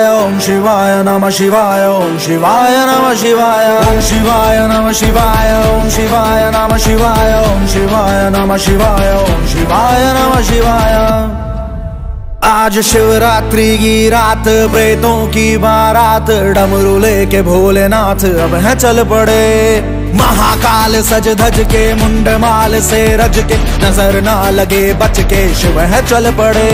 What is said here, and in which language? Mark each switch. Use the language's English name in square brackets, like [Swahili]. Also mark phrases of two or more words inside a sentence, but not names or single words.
[Sanskrit] ओम शिवाय नमः शिवाय ओम शिवाय नमः शिवाय ओम शिवाय नमः शिवाय ओम शिवाय नमः शिवाय ओम शिवाय नमः शिवाय ओम शिवाय नमः शिवाय। [Hindi] आज शिवरात्रि की रात प्रेतों की बारात डमरू लेके भोलेनाथ अब है चल पड़े। महाकाल सज धज के मुंड माल से रज के नजर ना लगे बच के शिव है चल पड़े।